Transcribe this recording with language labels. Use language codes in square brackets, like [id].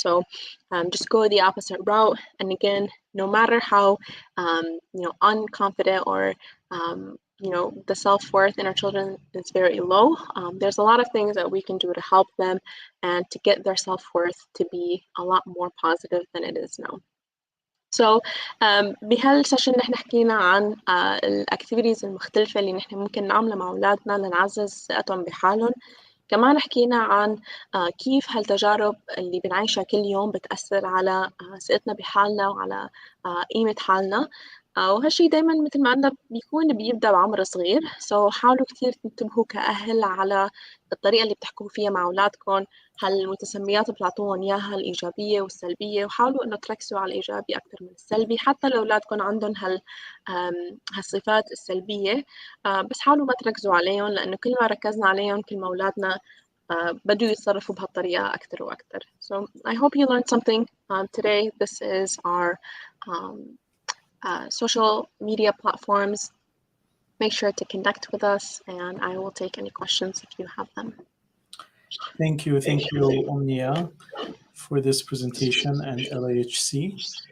[en] So just go the opposite route. And again, no matter how unconfident or the self-worth in our children is very low, there's a lot of things that we can do to help them and to get their self-worth to be a lot more positive than it is now. [ar] So بهالسيشن نحن حكينا عن الاكتيفيتيز المختلفة اللي نحن ممكن نعملها مع أولادنا لنعزز ثقتهم بحالهم. كمان حكينا عن كيف هالتجارب اللي بنعيشها كل يوم بتأثر على ثقتنا بحالنا وعلى قيمة حالنا. وهالشي دايما مثل ما قلنا بيبدأ بعمر صغير. حاولوا كتير تنتبهوا كأهل على الطريقة اللي بتحكوا فيها مع أولادكم، هالمتسميات بتعطوهم إياها الإيجابية والسلبية، وحاولوا إنه تركزوا على الإيجابي أكتر من السلبي، حتى لو أولادكم عندهم هالصفات السلبية. بس حاولوا ما تركزوا عليهم، لأنه كل ما ركزنا عليهم كل ما أولادنا بدوا يتصرفوا بهالطريقة أكتر وأكتر. [en] So I hope you learned something today. This is our social media platforms. Make sure to connect with us, and I will take any questions if you have them. Thank you, Omnia, for this presentation and LAHC.